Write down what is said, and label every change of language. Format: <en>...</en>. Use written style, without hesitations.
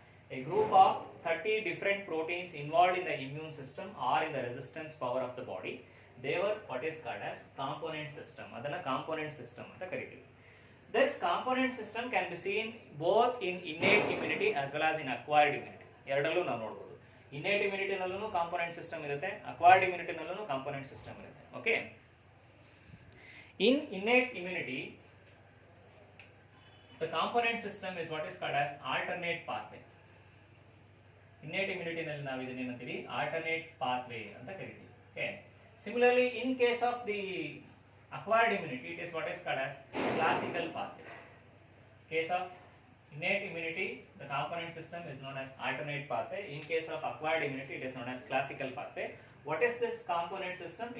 <en>A group of 30 different proteins involved in the immune system or in the resistance power of the body, they were what is called as component system.</en> <kn>Adana component system anta kariತೀವಿ.</kn> <en>This component system can be seen both in innate immunity as well as in acquired immunity.</en> <kn>ಎರಡಲ್ಲೂ ನಾವು ನೋಡಬಹುದು. Innate immunity ನಲ್ಲೂ component system ಇರುತ್ತೆ, acquired immunity ನಲ್ಲೂ component system ಇರುತ್ತೆ.</kn> <en>Okay, in innate immunity the component system is what is called as alternate pathway.</en> <kn>Innate ಇಮ್ಯುನಿಟಿನಲ್ಲಿ ನಾವು ಇದನ್ನ ಏನಂತೀವಿ alternate pathway ಅಂತ ಕರಿತೀವಿ.</kn> <en>Okay, similarly in case of the acquired immunity, it is what is called as classical pathway. Case of innate immunity, the component system is known as alternate pathway. In case of acquired immunity, it is known as classical pathway. What is this component system?</en>